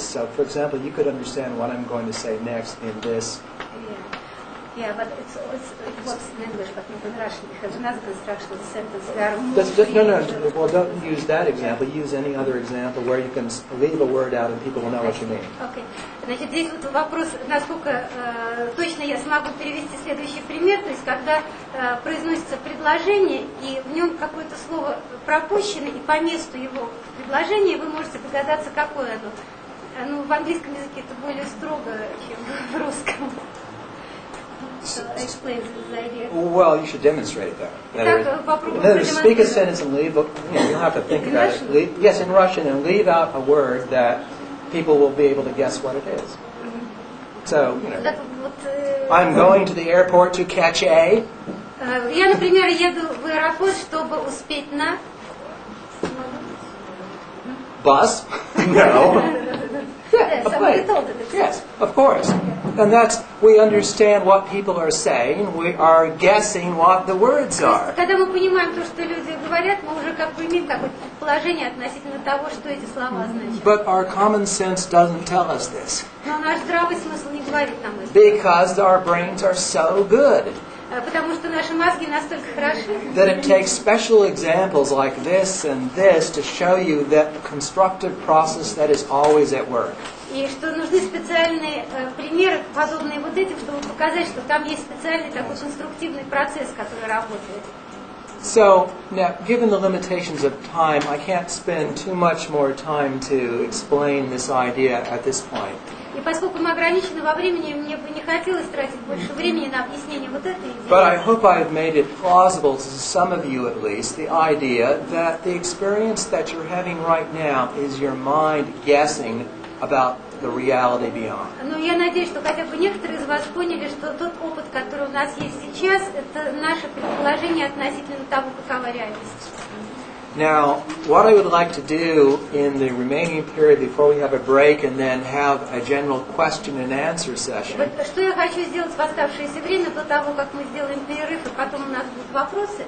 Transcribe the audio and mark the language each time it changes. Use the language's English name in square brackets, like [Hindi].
[English] So, for example, you could understand what I'm going to say next in this. Yeah, but it works in English, but not in Russian, because another construction of the sentence. No. Well, don't use that example. Use any other example where you can leave a word out and people will know what you mean. Okay. [Russian] Значит, здесь вот вопрос, насколько точно я смогу перевести следующий пример. То есть, когда произносится предложение, и в нем какое-то слово пропущено, и по месту его в предложении вы можете догадаться, какое оно. Ну, в английском языке это более строго, чем в русском. [English] Explain the idea. Well, you should demonstrate that. Speak a sentence and leave. You'll have to think about it. Yes, in Russian, and leave out a word that people will be able to guess what it is. So, I'm going to the airport to catch a. [Russian] Я, например, еду в аэропорт, чтобы успеть на. [English] Bus? No. Yes, yes, of course. And we understand what people are saying, we are guessing what the words are. [Russian] Когда мы понимаем то, что люди говорят, мы уже как бы имеем какое-то предположение относительно того, что эти слова значат. [English] But our common sense doesn't tell us this. [Russian] Но наш здравый смысл не говорит нам это. [English] Because our brains are so good. [Russian] Потому что наши мозги настолько хороши. [English] That it takes special examples like this and this to show you that constructive process that is always at work. [Russian] И что нужны специальные примеры, подобные вот этим, чтобы показать, что там есть специальный такой конструктивный процесс, который работает. [English] So, now, given the limitations of time, I can't spend too much more time to explain this idea at this point. [Russian] И поскольку мы ограничены во времени, мне бы не хотелось тратить больше времени на объяснение вот этой идеи. [English] But I hope I've made it plausible to some of you at least, the idea that the experience that you're having right now is your mind guessing about the reality beyond. [Russian] Но я надеюсь, что хотя бы некоторые из вас поняли, что тот опыт, который у нас есть сейчас, это наше предположение относительно того, какова реальность. [English] Now, what I would like to do in the remaining period before we have a break and then have a general question and answer session [Russian] Вот что я хочу сделать в оставшееся время до того, как мы сделаем перерыв, и потом у нас будут вопросы,